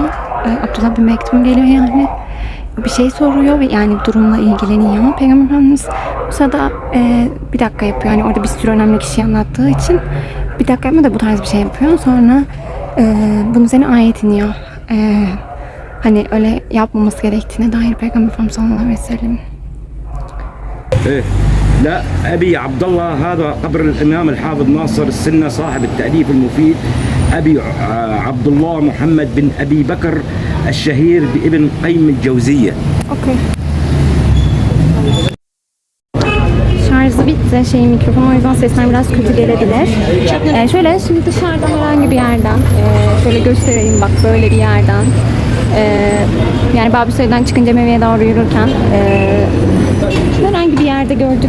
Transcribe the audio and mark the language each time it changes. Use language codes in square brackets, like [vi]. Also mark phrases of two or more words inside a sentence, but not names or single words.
[tr] Abdullah bin Mektum geliyor yani. Bir şey soruyor ve yani durumla ilgileniyor. Peygamber Efendimiz o sırada bir dakika yapıyor. Yani orada bir sürü önemli kişiyi anlattığı için bir dakika yapma da bu tarz bir şey yapıyor. Sonra bunun üzerine ayet iniyor. Hani öyle yapmaması gerektiğine dair Peygamber Efendimiz [ar] صلى الله عليه وسلم. إيه لا أبي عبد الله هذا قبر الإمام الحافظ ناصر السنة صاحب التأليف المفيد أبي عبد الله محمد بن أبي بكر الشهير بابن قيم الجوزية. [tr] Okay. Şarjı bitti mikrofon, o yüzden sesler biraz kötü gelebilir. Şöyle şimdi dışarıdan herhangi bir yerden şöyle göstereyim, bak böyle bir yerden yani Babüsöy'den çıkınca Meve'ye doğru yürürken herhangi bir yerde gördük.